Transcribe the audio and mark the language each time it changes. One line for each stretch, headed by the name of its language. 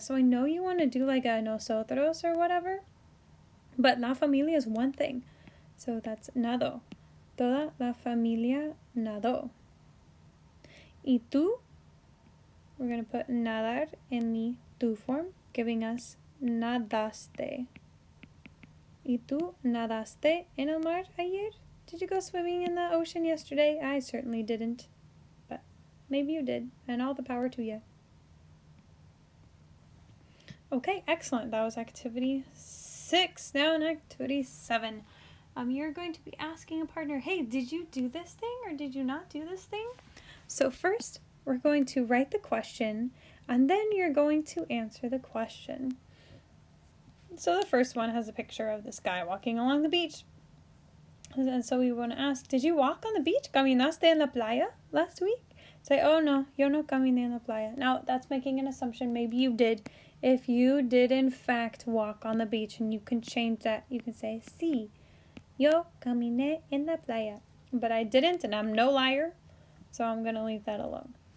English: So I know you want to do like a nosotros or whatever, but la familia is one thing.
Spanish: So that's nado. Toda la familia nadó. Y tú,
English: we're going to put nadar in the tú form, giving us nadaste.
Spanish: Y tú nadaste en el mar ayer?
English: Did you go swimming in the ocean yesterday? I certainly didn't, but maybe you did, and all the power to you. Okay, excellent. That was activity 6. Now in activity 7. You're going to be asking a partner, hey, did you do this thing or did you not do this thing? So first, we're going to write the question, and then you're going to answer the question. So the first one has a picture of this guy walking along the beach. And so we want to ask, did you walk on the beach?
Spanish: ¿Caminaste en la playa
English: last week? Say,
Spanish: oh no, yo no caminé en la playa.
English: Now, that's making an assumption. Maybe you did. If you did, in fact, walk on the beach, and you can change that, you can say,
Spanish: sí, yo caminé en la playa.
English: But I didn't, and I'm no liar, so I'm going to leave that alone.